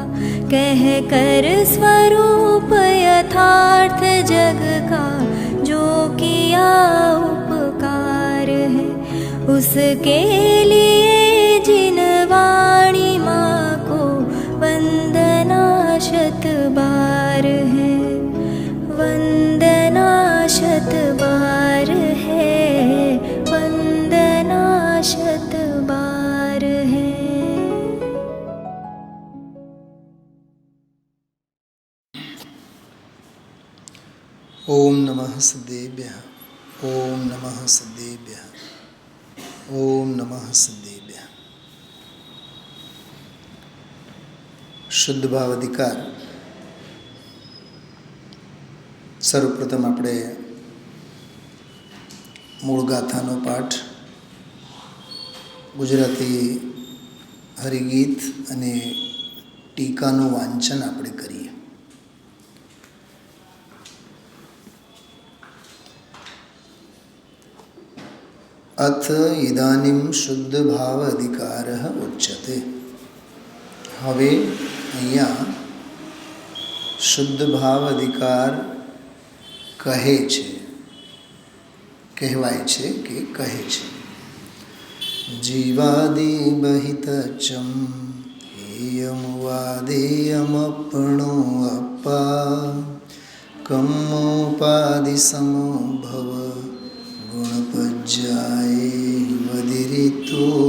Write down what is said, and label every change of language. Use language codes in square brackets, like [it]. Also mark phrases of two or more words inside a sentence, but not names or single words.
[hi] कह कर स्वरूप यथार्थ जग का जो किया उपकार है उसके लिए जिन वाणी माँ को वंदना शत बार है वंदना शत बार है वंदना शत बार है। [sa] ओम नमः सिद्धेभ्यः ओम नमः सिद्धेभ्यः ओम नमः सिद्धेभ्यः। शुद्ध भाव अधिकार सर्वप्रथम [gu] આપણે મૂળ ગાથાનો પાઠ ગુજરાતી હરિગીત અને ટીકાનું વાંચન આપણે કરીએ. [sa] अथ इदानीं शुद्ध भाव अधिकारः उच्यते. [gu] हवे અહીંયા શુદ્ધ ભાવ અધિકાર કહે છે, કહેવાય છે કે કહે છે. [pra] જીવાદિ બહિતચમ હેયમવાદેયમપણો અપ્પા કમ્મોપાદિ સમો ભવ ગુણપજ્જાય વધિરિતો.